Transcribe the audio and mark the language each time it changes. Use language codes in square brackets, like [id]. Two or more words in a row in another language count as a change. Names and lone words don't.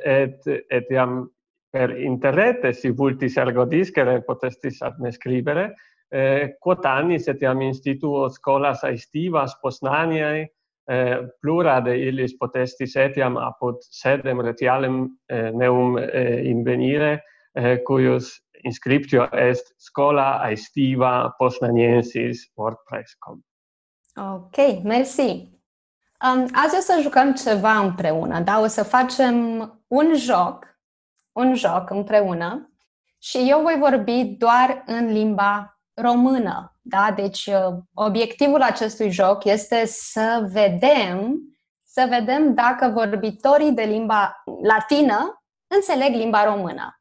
[la] et iam per interrete, si vultis ergo discere, potestis ad me scribere, quot annis etiam instituo scholas aestivas Posnaniae, plura de illis potestis etiam apud sedem retialem meum invenire, cuius inscriptio est Schola Aestiva Posnaniensis WordPress.com. [ro] Ok, mersi. Azi o să jucăm ceva împreună, da? O să facem un joc împreună și eu voi vorbi doar în limba română, da? Deci obiectivul acestui joc este să vedem dacă vorbitorii de limba latină înțeleg limba română.